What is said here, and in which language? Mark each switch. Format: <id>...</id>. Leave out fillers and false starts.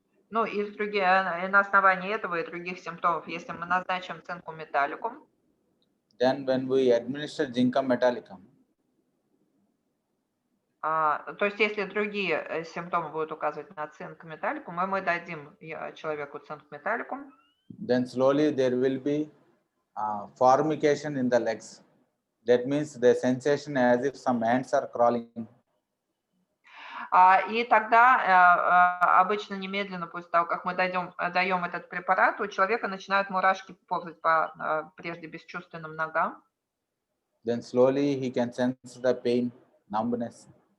<ru>Ну и на основании этого и других симптомов, если мы назначим цинкум металликум,</ru> <en>then when we administer zincum metallicum,</en> <ru>то есть если другие симптомы будут указывать на цинк металликум, мы дадим человеку цинк металликум,</ru> <en>then slowly there will be formication in the legs. That means the sensation as if some ants are crawling.</en> <ru>И тогда обычно немедленно после того, как мы даем этот препарат, у человека начинают мурашки ползать по прежде бесчувственным ногам.</ru> <en>Then slowly he can sense the pain, numbness.</en>